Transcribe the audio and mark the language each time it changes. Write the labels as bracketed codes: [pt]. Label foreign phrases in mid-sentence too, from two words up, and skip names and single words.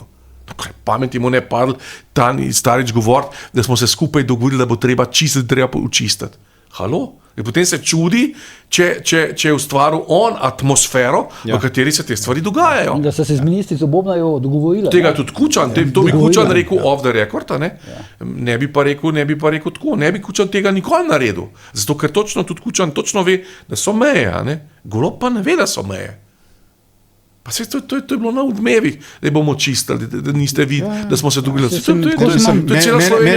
[sl] Pameti mu ne padl, Tani Starič govoriti, da smo se skupaj dogovorili, da bo treba čistiti, treba počistiti. Halo? In potem se čudi, če je ustvaril on atmosfero, v kateri se te stvari dogajajo. Da so se z ministrico Bobnajo dogovorili. Tega tudi Kučan, to bi Kučan rekel [en] off the record, [sl] ne bi pa rekel tako, ne bi Kučan tega nikoli naredil. Zato, ker tudi Kučan točno ve, da so meje, Golob pa ne ve, da so meje. Pa se to je bilo na odmevih, da bomo čistili, da niste videli, da smo se dogovorili. To je cela Slovenija videla.